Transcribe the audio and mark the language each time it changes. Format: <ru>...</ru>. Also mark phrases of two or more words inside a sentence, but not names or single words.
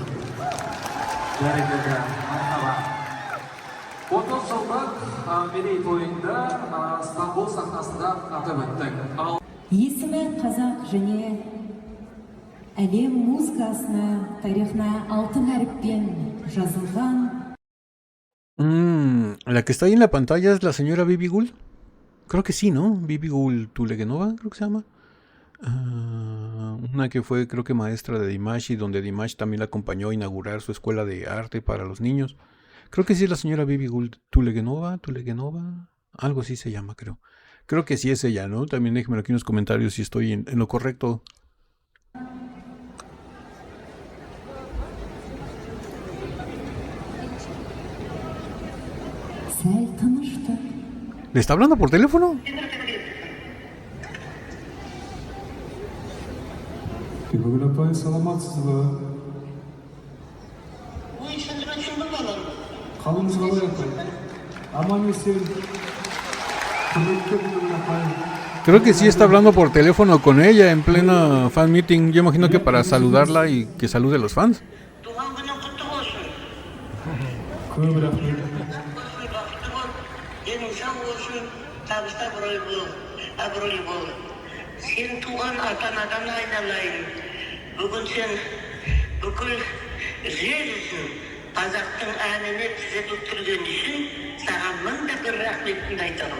<kk>Бәрекелді, мархаба. 30 жылдық мерейтойында Стамбул сахнасында атап өттік. Есімі қазақ және әлем музыкасына, тарихына алтын әріппен жазылған.</kk> <es>La que está ahí en la pantalla es la señora Bibi Gul. Creo que sí, ¿no? Bibi Gul Tulegenova, creo que se llama. Una que fue, creo que maestra de Dimash y donde Dimash también la acompañó a inaugurar su escuela de arte para los niños. Creo que sí es la señora Bibi Gul Tulegenova, algo así se llama, creo. Creo que sí es ella, ¿no? También déjenme aquí en los comentarios si estoy en lo correcto. ¿Le está hablando por teléfono?</es> <kk>Бибігүл апай, саламатсыз ба? Қалыңыз қалай апай? Аман есен. Құрметті Бибігүл апай.</kk> <es>Creo que sí está hablando por teléfono con ella en plena</es> <en>fan meeting.</en> <es>Yo imagino que para saludarla y que salude a los fans.</es> <kk>Көп рахмет. Абырой бол. Сен туған ата-анадан айналайын. Бүгін сен бүкіл жер үшін қазақтың әніне түзетіп тұрген үшін саған мың да бір рахметімді айтамын.</kk>